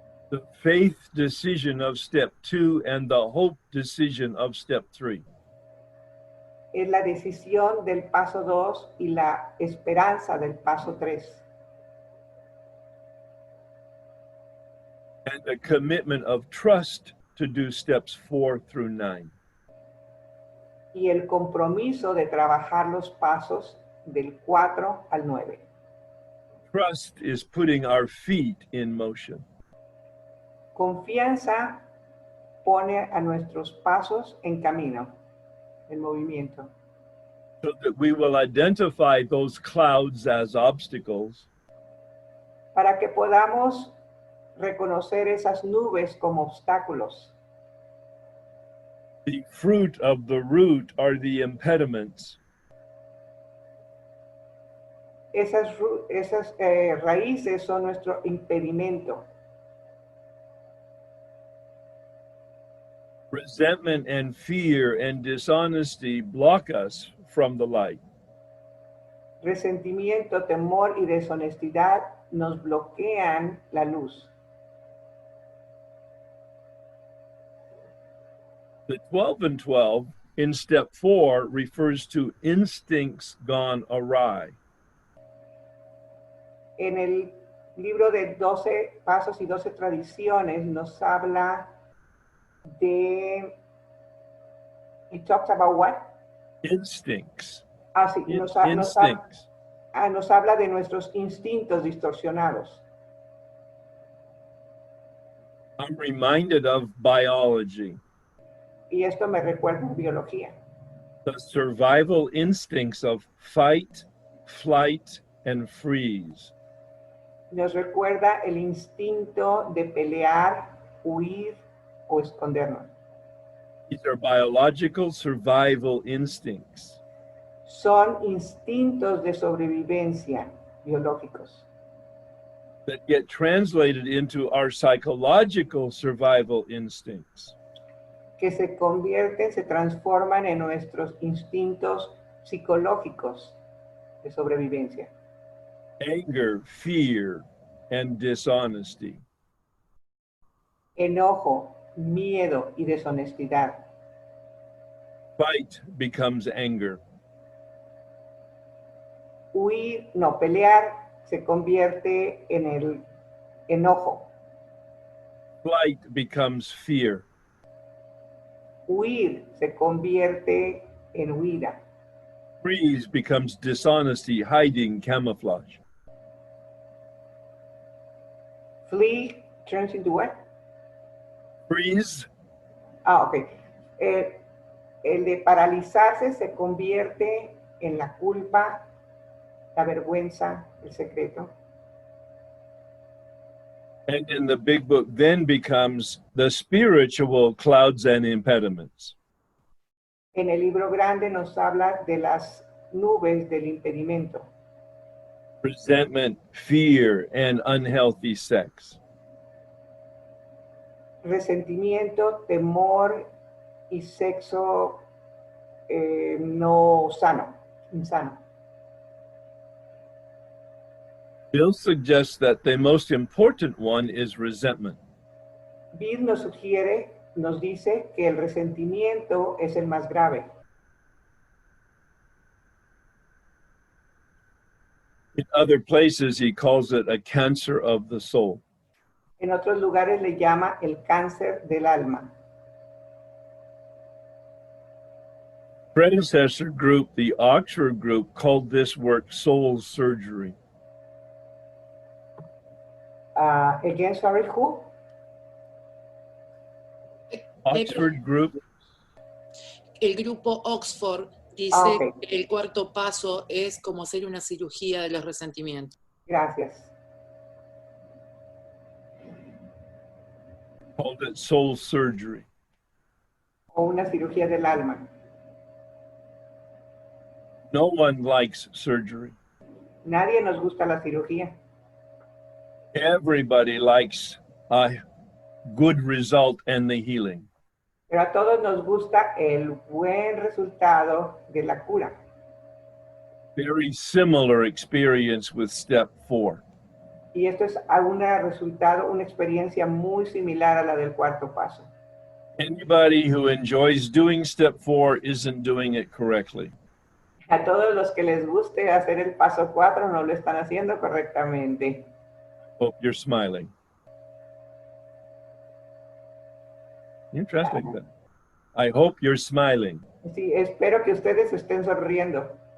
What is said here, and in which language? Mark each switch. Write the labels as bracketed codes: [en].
[en] The faith decision of step 2 and the hope decision of step 3. [es] Es la decisión del paso 2 y la esperanza del paso 3. [en] And the commitment of trust to do steps 4 through 9. [es] Y el compromiso de trabajar los pasos del 4 al 9. [en] Trust is putting our feet in motion. [es] Confianza pone a nuestros pasos en camino, en movimiento, [en] So that we will identify those clouds as obstacles [es] para que podamos reconocer esas nubes como obstáculos. [en] The fruit of the root are the impediments. [es] Esas raíces son nuestro impedimento. [en] Resentment and fear and dishonesty block us from the light. [es] Resentimiento, temor y deshonestidad nos bloquean la luz. [en] The 12 and 12 in step 4 refers to instincts gone awry. [es] En el libro de 12 pasos y 12 tradiciones nos habla de... [en] It talks about what? Instincts. [es] Ah, sí, [en] Instincts. [es] nos habla de nuestros instintos distorsionados. [en] I'm reminded of biology. [es] Y esto me recuerda a biología. [en] The survival instincts of fight, flight, and freeze. [es] Nos recuerda el instinto de pelear, huir o escondernos. [en] These are biological survival instincts. [es] Son instintos de sobrevivencia biológicos [en] that get translated into our psychological survival instincts. [es] que se convierten, se transforman en nuestros instintos psicológicos de sobrevivencia. [en] Anger, fear, and dishonesty. [es] Enojo, miedo y deshonestidad. [en] Fight becomes anger. [es] Pelear se convierte en el enojo. [en] Flight becomes fear. [es] Huir se convierte en huida. [en] Freeze becomes dishonesty, hiding, camouflage. Flee turns into what? Freeze Ok. [es] El de paralizarse se convierte en la culpa, la vergüenza, el secreto. [en] and in the big book then becomes the spiritual clouds and impediments. [es] En el libro grande nos habla de las nubes del impedimento. [en] Resentment, fear, and unhealthy sex. [es] Resentimiento, temor y sexo no sano, insano. [en] Bill suggests that the most important one is resentment. [es] Bill nos dice que el resentimiento es el más grave. [en] In other places, he calls it a cancer of the soul. [es] En otros lugares le llama el cáncer del alma. [en] Predecessor group, the Oxford group, called this work soul surgery. Again, sorry, who? Oxford group, [es] El grupo Oxford dice Ok. que el cuarto paso es como hacer una cirugía de los resentimientos. Gracias. [en] called it soul surgery. [es] O una cirugía del alma. [en] No one likes surgery. [es] Nadie nos gusta la cirugía. [en] Everybody likes a good result and the healing. [es] Pero a todos nos gusta el buen resultado de la cura. [en] Very similar experience with step 4. [es] Y esto es una experiencia muy similar a la del cuarto paso. [en] Anybody who enjoys doing step 4 isn't doing it correctly. [es] A todos los que les guste hacer el paso 4 no lo están haciendo correctamente. [en] Hope you're smiling. Interesting. I hope you're smiling. [es] Sí, espero que ustedes estén sonriendo.